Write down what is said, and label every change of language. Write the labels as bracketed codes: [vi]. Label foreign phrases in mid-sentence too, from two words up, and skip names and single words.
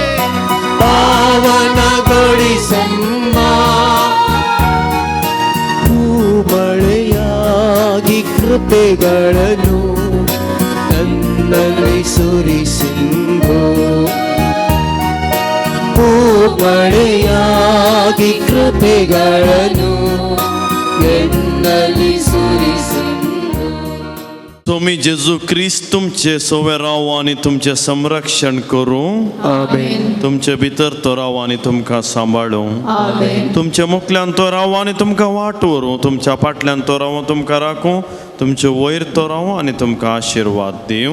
[kn] ಪಾವನಗೊಳಿಸಮ್ಮ ಭೂಮಳೆಯಾಗಿ ಕೃಪೆಗಳನ್ನು ನನ್ನಲ್ಲಿ ಸುರಿಸಿಂದು ಭೂಮಳೆಯಾಗಿ ಕೃಪೆಗಳನ್ನು ಎನ್ನಲ್ಲಿ ಸುರಿಸಿಂದು. [kok] तुम्ही जेजू ख्रिस्त तुमचे सोवे राव आणि तुमचे संरक्षण करू आमेन. तुमचे भितर तो राव आणि तुमकां सांबाळू आमेन तुमच्या मुखल्यान तो राव आणि तुमकां वाट व्हरूं तुमच्या फाटल्यान तो राव तुमकां राखूं तुमचे वयर तो राव आणि तुमकां आशिर्वाद दिवं